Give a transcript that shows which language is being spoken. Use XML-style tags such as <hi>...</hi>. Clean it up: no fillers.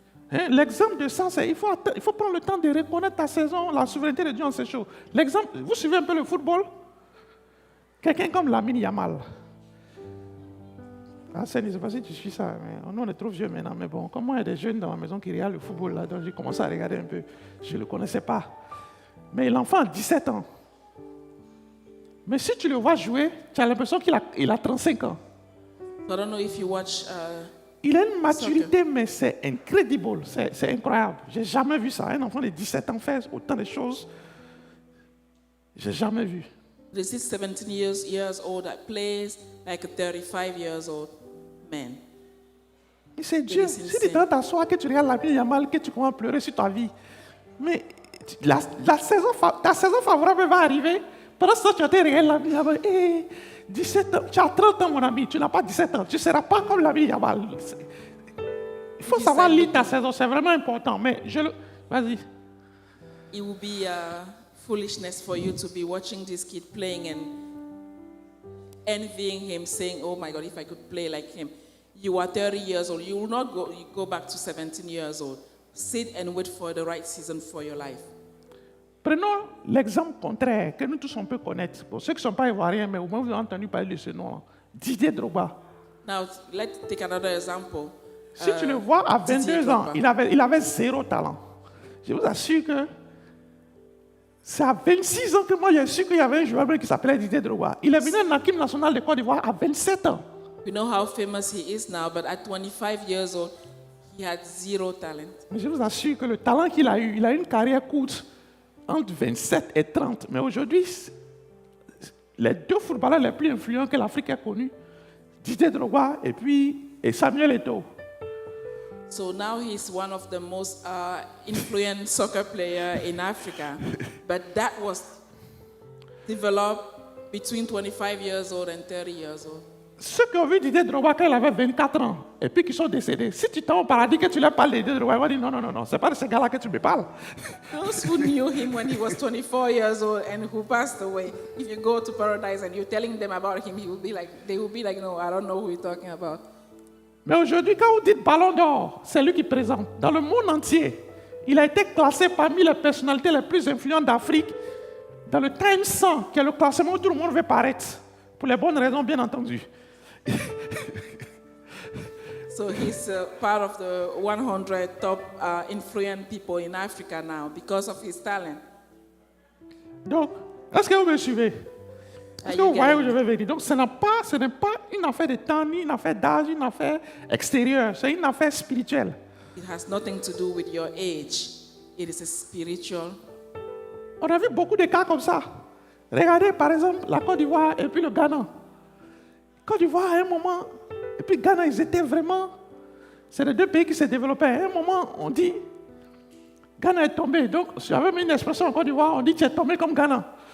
<fr>Hein, l'exemple de ça, c'est il faut prendre le temps de reconnaître ta saison, la souveraineté de Dieu en ces choses. L'exemple, vous suivez un peu le football? Quelqu'un comme Lamine Yamal. Ah, je ne sais pas si tu suis ça, mais nous on est trop vieux maintenant. Mais bon, comme moi, il y a des jeunes dans ma maison qui regardent le football, là, donc j'ai commencé à regarder un peu. Je ne le connaissais pas. Mais l'enfant a 17 ans. Mais si tu le vois jouer, tu as l'impression qu'il a 35 ans.</fr> <en>So I don't know if you watch.</en> <fr>Il a une maturité, mais c'est incredible, c'est incroyable. J'ai jamais vu ça. Un enfant de 17 ans fait autant de choses. J'ai jamais vu.</fr> <en>This is 17 years old that plays like a 35 years old man.</en> <fr>Et c'est Dieu. Si tu t'en t'assois, que tu regardes la vie, il y a mal, que tu commences à pleurer sur ta vie. Mais ta saison favorable va arriver. Pendant ce temps, tu vas te regarder la vie, Yamal. 17 ans, tu as 30 ans, mon ami, tu n'as pas 17 ans. Tu ne seras pas comme la vie, Yamal. Il faut savoir lire ta saison, c'est vraiment important. Mais vas-y.</fr> <en>It will be foolishness for you to be watching this kid playing and envying him, saying, "Oh my God, if I could play like him." You are 30 years old. You will not go back to 17 years old. Sit and wait for the right season for your life.</en> <fr>Prenons l'exemple contraire que nous tous on peut connaître. Pour ceux qui ne sont pas ivoiriens, mais au moins vous avez entendu parler de ce nom-là. Didier Drogba.</fr> <en>Now, let's take another example.</en> <fr>Si tu le vois à 22 ans, il avait zéro talent. Je vous assure que c'est à 26 ans que moi j'ai su qu'il y avait un joueur qui s'appelait Didier Drogba. Il est venu en équipe nationale de Côte d'Ivoire à 27 ans.</fr> <en>We know how famous he is now, but at 25 years old, he had zero talent.</en> <fr>Mais je vous assure que le talent qu'il a eu, il a eu une carrière courte entre 27 et 30. Mais aujourd'hui, les deux footballeurs les plus influents que l'Afrique a connus, Didier Drogba et Samuel Eto'o.</fr> <en>So now he's one of the most influent soccer players in Africa. But that was developed between 25 years old and 30 years old.</en> <fr>Ceux qui ont vu Didier Drogba quand il avait 24 ans et puis qui sont décédés, si tu tombes au paradis que tu leur parles de Didier Drogba, il va dire non, c'est pas de ce gars-là que tu me parles.</fr> <en>Those who knew him when he was 24 years old and who passed away, if you go to paradise and you're telling them about him, they will be like, no, I don't know who you're talking about.</en> <fr>Mais aujourd'hui, quand vous dites Ballon d'Or, c'est lui qui présente. Dans le monde entier, il a été classé parmi les personnalités les plus influentes d'Afrique dans le Time 100, qui est le classement où tout le monde veut paraître. Pour les bonnes raisons, bien entendu.</fr> <en>So he's part of the 100 top influent people in Africa now because of his talent.</en> <fr>Donc, est-ce que vous me suivez? Est-ce que vous voyez où je veux venir? Donc, ce n'est pas une affaire de temps, ni une affaire d'âge, une affaire extérieure. C'est une affaire spirituelle.</fr> <en>It has nothing to do with your age. It is a spiritual.</en> <fr>On a vu beaucoup de cas comme ça. Regardez, par exemple, la Côte d'Ivoire et puis le Ghana. Côte d'Ivoire, à un moment, et puis Ghana, ils étaient vraiment... C'est les deux pays qui se développaient. À un moment, on dit, Ghana est tombé. Donc, j'avais mis une expression en Côte d'Ivoire, on dit, tu es tombé comme Ghana.</fr>